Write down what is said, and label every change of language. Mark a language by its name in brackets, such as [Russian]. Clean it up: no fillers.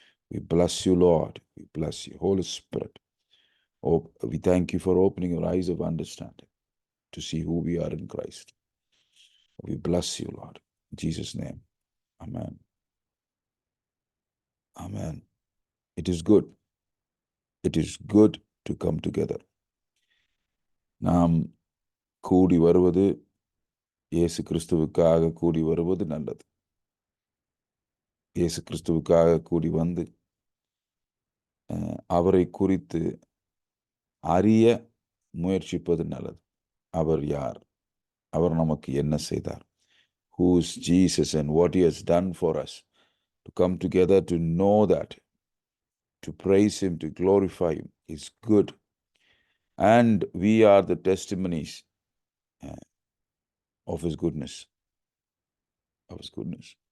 [English] We bless you, Lord. We bless you, Holy Spirit. Oh, we thank you for opening our eyes of understanding to see who we are in Christ. We bless you, Lord. In Jesus' name. Amen. Amen. It is good. It is good to come together. [Tamil] நாம் கூடி வருவது, இயேசு கிறிஸ்துவுக்காக கூடி வருவது நல்லது. இயேசு கிறிஸ்துவுக்காக கூடி வந்து அவரை குறித்து அறிய முயற்சிப்பது நல்லது. அவர் யார்? அவர் நமக்கு என்ன செய்தார்? [English] Who is Jesus and what he has done for us? To come together to know that, to praise him, to glorify him is good. And we are the testimonies of his goodness. Of his goodness.